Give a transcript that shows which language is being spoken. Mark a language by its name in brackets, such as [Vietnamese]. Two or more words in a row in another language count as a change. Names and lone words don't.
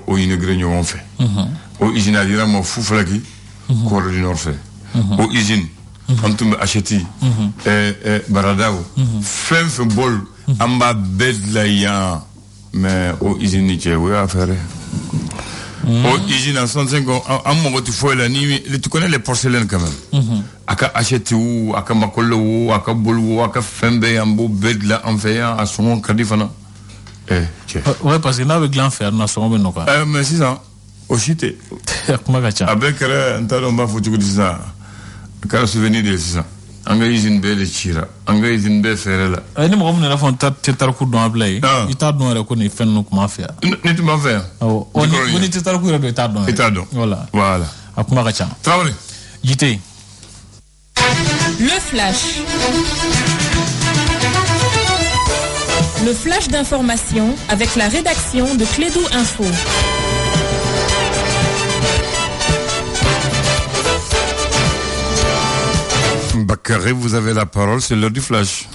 [Bambara] o inauguré ɲɔgɔn fɛ o usine a dira ma Fufalaki Corée du Nord fɛ o usine an tun bɛ Acheti Baradaw fɛn fɛn bɔl an b'a bɛɛ dilan yan mais o usine ni cɛ o y'a fɛɛrɛ o usine [French] en 65 ans [Bambara] an mago tɛ foyi la ni [French] tu connais les porcelaines quand même [Bambara] a ka Acheti wo a ka Makɔlɔ wo a ka boli wo a ka fɛn bɛɛ an b'o bɛɛ dilan an fɛ yan a sɔngɔ ka di fana cɛ ouais [French] parce que [Bambara] n'a bɛ dilan fɛ yan nɔ sɔngɔ bɛ nɔgɔya mais sisan o si tɛ kuma ka ca a bɛɛ kɛra n t'a dɔn n b'a fɔ cogo di sisan a kɛra souvenir de ye sisan an ka usine bɛɛ de cira an ka usine bɛɛ fɛɛrɛ la ni mɔgɔ min yɛrɛ fɔ n tɛ tariku dɔn Ablaye i t'a dɔn yɛrɛ ko nin fɛn ninnu kuma fɛ yan ne tun b'a fɛ yan ko ni tɛ tariku yɛrɛ dɔn i t'a dɔn voilà a kuma ka ca Traoré Jité [French] le flash d'information avec la rédaction de Clédou Info. Bakary, vous avez la parole, c'est l'heure du flash.